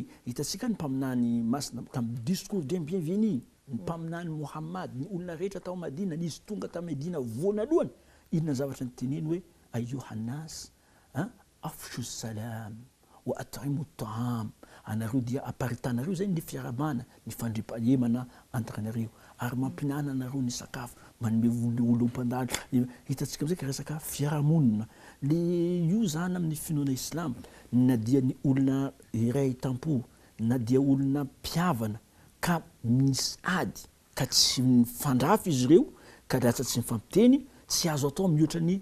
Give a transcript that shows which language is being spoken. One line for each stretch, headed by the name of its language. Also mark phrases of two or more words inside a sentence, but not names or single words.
Malagasy: Hitantsika ny mpaminany masina tamin'ny
French: discours de bienvenue
Malagasy: ny mpaminany Mohamad ny olona rehetra tao Madina nisy tonga ta Medina vonalohany inona zavatra ny teneny hoe
Arabic: أيها الناس أفشوا السلام وأطعموا الطعام
Malagasy: anareo dia aparitanareo zay ny fiarabana ny fandriam-pahalemana antakanareo ary mampinana anareo ny sakafo manome olo-mpandalo. Hitantsika amizay ka resaka fiarahamonina le io zany amin'ny finoana islam na dia ny olona iray tampo na dia olona mpiavana ka misy ady ka tsy mifandrafy izy ireo ka lasa tsy mifampiteny tsy azo atao mihoatra ny